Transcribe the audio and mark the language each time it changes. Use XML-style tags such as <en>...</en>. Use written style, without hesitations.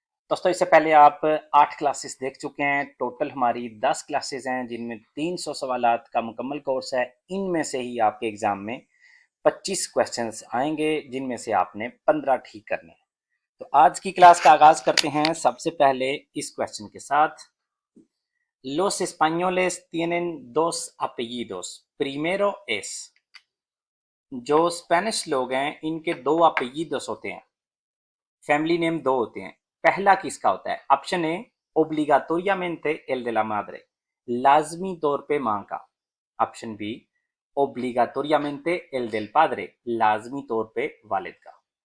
<hi>दोस्तों, इससे पहले आप 8 क्लासेस देख चुके हैं। टोटल हमारी 10 क्लासेस हैं जिनमें 300 सवालात का मुकम्मल कोर्स है। इनमें से ही आपके एग्ज़ाम में 25 क्वेश्चंस आएंगे जिनमें से आपने 15 ठीक करने हैं। तो आज की क्लास का आगाज़ करते हैं सबसे पहले इस क्वेश्चन के साथ।</hi> <es>Los españoles tienen dos apellidos. Primero es,</es> <hi>जो स्पेनिश लोग हैं इनके दो apellidos होते हैं, फैमिली नेम दो होते हैं। पहला किसका होता है? Option A,</hi> <es>ओब्लिगाटोरियामेंटे एल de la madre,</es> <hi>लाजमी तौर पे माँ का। Option B,</hi> <es>ओब्लिगाटोरियामेंटे एल del padre,</es> <hi>लाजमी तौर पे वालिद का।</hi>